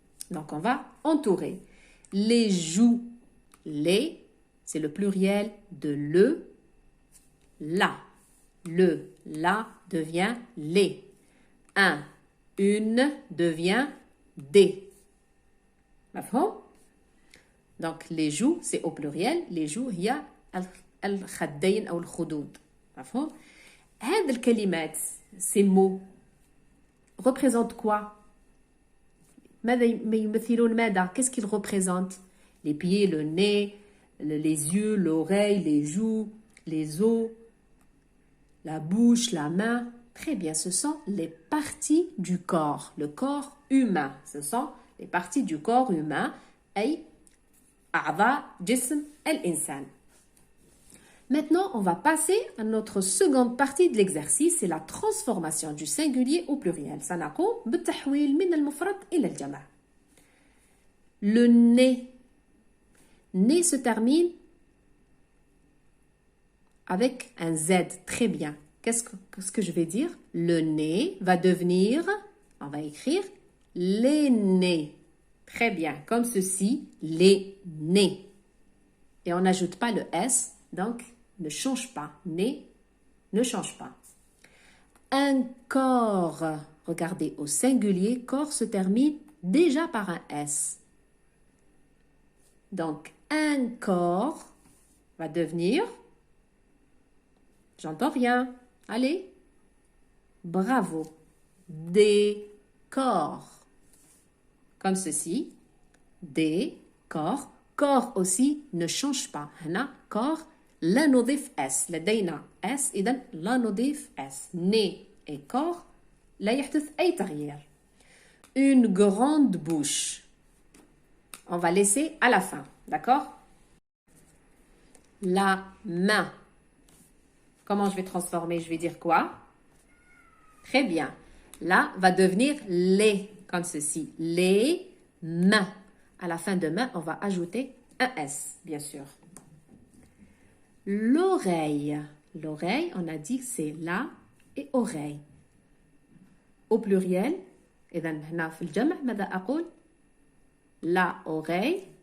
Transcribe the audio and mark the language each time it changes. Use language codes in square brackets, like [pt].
[fr] Donc, on va entourer. Les joues, les, c'est le pluriel de le, la. Le, la devient les. Un, une devient des. [ar] مفهوم? [fr] Donc, les joues, c'est au pluriel. Les joues, [ar] هي الخدين أو الخدود. مفهوم؟ هذه الكلمات, [fr] ces mots, représentent quoi? [ar] ماذا يمثلون ماذا? [fr] Qu'est-ce qu'ils représentent? Les pieds, le nez, les yeux, l'oreille, les joues, les os, la bouche, la main. Très bien, ce sont les parties du corps, le corps humain. Ce sont les parties du corps humain, [ar] أي أعضاء جسم الإنسان. [fr] Maintenant, on va passer à notre seconde partie de l'exercice, c'est la transformation du singulier au pluriel. [ar] سنقوم بالتحويل من المفرد إلى الجمع. [fr] Le nez. Nez se termine avec un Z. Très bien. Qu'est-ce que je vais dire? Le nez va devenir, on va écrire les nez. Très bien. Comme ceci, les nez. Et on n'ajoute pas le S, donc ne change pas. Nez ne change pas. Un corps. Regardez, au singulier, corps se termine déjà par un S. Donc, un corps va devenir... J'entends rien. Allez. Bravo. Des corps. Comme ceci. Des corps. Corps aussi ne change pas. [ar] هنا corps لا نضيف S. لدينا S. إذن لا نضيف S. [fr] Nez et corps [ar] لا يحدث أي تغيير. [fr] Une grande bouche. On va laisser à la fin. D'accord? La main. Comment je vais transformer? Je vais dire quoi? Très bien. Là va devenir les, comme ceci. Les mains. À la fin de main, on va ajouter un S, bien sûr. L'oreille. L'oreille, on a dit que c'est la et oreille. Au pluriel, [ar] إذا هنا في الجمع ماذا أقول؟ [fr] La oreille.